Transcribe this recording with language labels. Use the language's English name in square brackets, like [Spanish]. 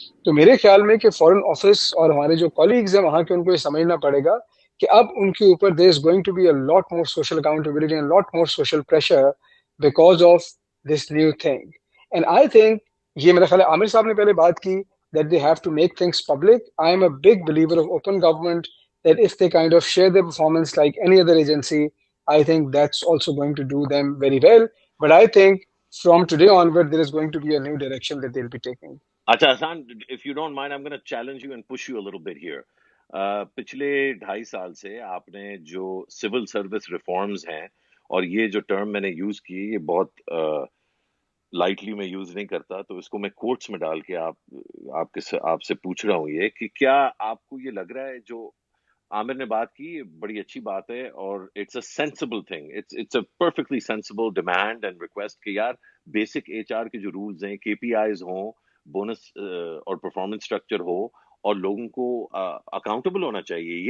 [Urdu] تو میرے خیال میں کہ فارن آفس اور ہمارے جو کولیگز ہیں وہاں کے, ان کو یہ سمجھنا پڑے گا کہ اب ان کے اوپر [English] There is going to be a lot more social accountability and lot more social pressure because of this new thing. And I think [Urdu] یہ میرا خیال ہے عامر صاحب نے پہلے بات کی [English] that they have to make things public. I am a big believer of open government, that if they kind of share their performance like any other agency, I think that's also going to do them very well. But I think from today onward, there is going to be a new direction that they'll be taking. Acha Hassan, if you don't mind, I'm going to challenge you and push you a little bit here. [Urdu] پچھلے 2.5 سال سے آپ نے جو civil service reforms ہیں, اور یہ جو ٹرم میں نے یوز کی یہ بہت لائٹلی میں یوز نہیں کرتا, تو اس کو میں کوٹس میں ڈال کے آپ سے پوچھ رہا ہوں یہ کہ کیا آپ کو یہ لگ رہا ہے جو عامر نے بات کی یہ بڑی اچھی بات ہے, اور [English] it's a sensible thing, it's a perfectly sensible demand and request [Urdu] کہ یار بیسک ایچ آر کے جو رولز ہیں, کے پی آئیز ہوں, بونس اور پرفارمنس اسٹرکچر ہو, اور لوگوں کو اکاؤنٹیبل ہونا چاہیے.